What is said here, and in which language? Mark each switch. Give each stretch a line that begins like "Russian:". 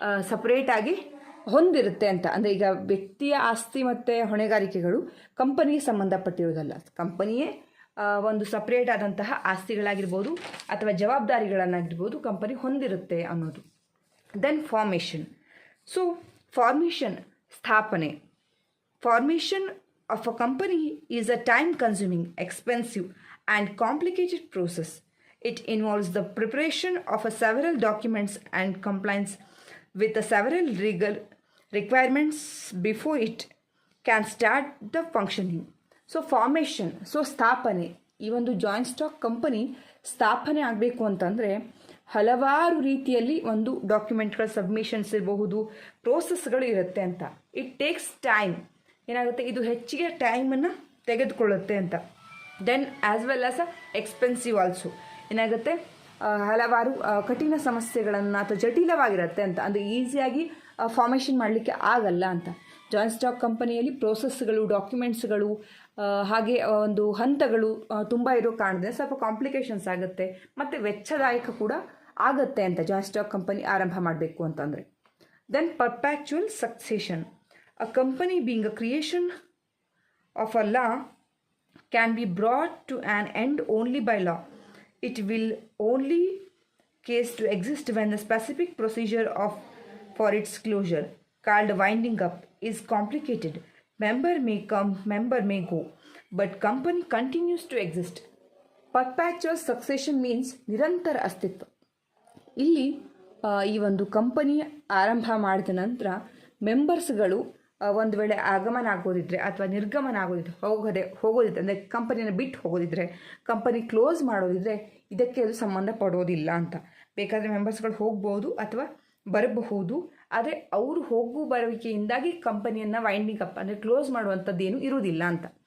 Kannada: ಸಪ್ರೇಟಾಗಿ ಹೊಂದಿರುತ್ತೆ ಅಂತ. ಅಂದರೆ ಈಗ ವ್ಯಕ್ತಿಯ ಆಸ್ತಿ ಮತ್ತು ಹೊಣೆಗಾರಿಕೆಗಳು ಕಂಪನಿಗೆ ಸಂಬಂಧಪಟ್ಟಿರೋದಲ್ಲ, ಕಂಪನಿಯೇ ಒಂದು ಸಪ್ರೇಟ್ ಆದಂತಹ ಆಸ್ತಿಗಳಾಗಿರ್ಬೋದು ಅಥವಾ ಜವಾಬ್ದಾರಿಗಳನ್ನಾಗಿರ್ಬೋದು ಕಂಪನಿ ಹೊಂದಿರುತ್ತೆ ಅನ್ನೋದು.
English: Then formation. So formation, ಸ್ಥಾಪನೆ. Formation of a company is a time-consuming, expensive, and complicated process. It involves the preparation of several documents and compliance with several legal requirements before it can start the functioning. So formation, so ಸ್ಥಾಪನೆ.
Kannada: ಈ ಒಂದು joint stock company ಸ್ಥಾಪನೆ ಆಗಬೇಕು ಅಂತಂದರೆ ಹಲವಾರು ರೀತಿಯಲ್ಲಿ ಒಂದು ಡಾಕ್ಯುಮೆಂಟ್ಗಳ submissions ಇರಬಹುದು, ಪ್ರೋಸೆಸ್ಗಳು ಇರುತ್ತೆ ಅಂತ.
English: It takes time.
Kannada: ಏನಾಗುತ್ತೆ, ಇದು ಹೆಚ್ಚಿಗೆ ಟೈಮನ್ನು ತೆಗೆದುಕೊಳ್ಳುತ್ತೆ ಅಂತ.
English: Then as well as expensive also.
Kannada: ಏನಾಗುತ್ತೆ, ಹಲವಾರು ಕಠಿಣ ಸಮಸ್ಯೆಗಳನ್ನು ಅಥವಾ ಜಟಿಲವಾಗಿರುತ್ತೆ ಅಂತ. ಅಂದರೆ ಈಸಿಯಾಗಿ ಫಾರ್ಮೇಷನ್ ಮಾಡಲಿಕ್ಕೆ ಆಗಲ್ಲ ಅಂತ. ಜಾಯಿಂಟ್ ಸ್ಟಾಕ್ ಕಂಪನಿಯಲ್ಲಿ ಪ್ರೋಸೆಸ್ಗಳು, ಡಾಕ್ಯುಮೆಂಟ್ಸ್ಗಳು, ಹಾಗೆ ಒಂದು ಹಂತಗಳು ತುಂಬ ಇರೋ ಕಾರಣದಿಂದ ಸ್ವಲ್ಪ ಕಾಂಪ್ಲಿಕೇಶನ್ಸ್ ಆಗುತ್ತೆ ಮತ್ತು ವೆಚ್ಚದಾಯಕ ಕೂಡ ಆಗುತ್ತೆ ಅಂತ ಜಾಯಿಂಟ್ ಸ್ಟಾಕ್ ಕಂಪನಿ ಆರಂಭ ಮಾಡಬೇಕು ಅಂತಂದರೆ.
English: Then perpetual succession. A company being a creation of a law can be brought to an end only by law. It will only case to exist when the specific procedure for its closure, called winding up, is complicated. Member may come, member may go, but company continues to exist. Perpetual succession means
Kannada: ನಿರಂತರ ಅಸ್ತಿತ್ವ. ಇಲ್ಲಿ ಈ ಒಂದು company ಆರಂಭ ಮಾಡಿದ ನಂತರ ಮೆಂಬರ್ಸ್ಗಳು ಒಂದು ವೇಳೆ ಆಗಮನ ಆಗೋದಿದ್ರೆ ಅಥವಾ ನಿರ್ಗಮನ ಹೋಗೋದಿದ್ರೆ ಅಂದರೆ ಕಂಪನಿಯನ್ನು ಬಿಟ್ಟು ಹೋಗೋದಿದ್ರೆ, ಕಂಪನಿ ಕ್ಲೋಸ್ ಮಾಡೋದಿದ್ರೆ ಇದಕ್ಕೆ ಅದು ಸಂಬಂಧ ಪಡೋದಿಲ್ಲ ಅಂತ. ಬೇಕಾದರೆ ಮೆಂಬರ್ಸ್ಗಳು ಹೋಗ್ಬೋದು ಅಥವಾ ಬರಬಹುದು, ಆದರೆ ಅವರು ಬರುವಿಕೆಯಿಂದಾಗಿ ಕಂಪನಿಯನ್ನು ವೈಂಡಿಂಗ್ ಅಪ್ ಅಂದರೆ ಕ್ಲೋಸ್ ಮಾಡುವಂಥದ್ದೇನು ಇರುವುದಿಲ್ಲ ಅಂತ.